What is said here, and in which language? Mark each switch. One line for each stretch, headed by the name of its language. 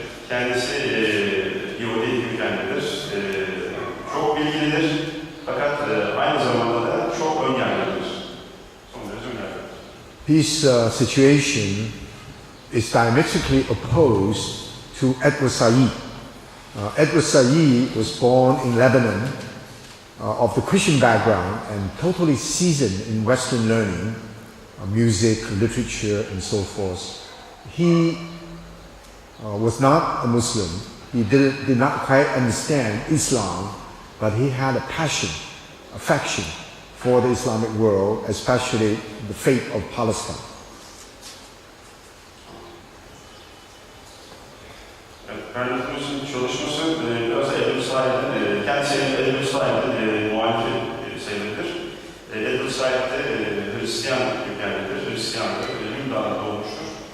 Turkish: Kendisi Yahudi kökenlidir. Çok bilgilidir. Fakat aynı zamanda da çok ön yargılıdır. Son derece ön yargılıdır.
English: His situation is diametrically opposed to Edward Said. Edward Said was born in Lebanon of the Christian background and totally seasoned in Western learning, music, literature, and so forth. He was not a Muslim. He did not quite understand Islam, but he had a passion, affection for the Islamic world, especially the fate of Palestine.
Turkish: Bernard'ın çalışması biraz Edward Said'in, kendisi Edward Said'in muhalifi sayılır. Edward Said de Hristiyan kökenlidir, Hristiyandır, Lübnan'da doğmuştur.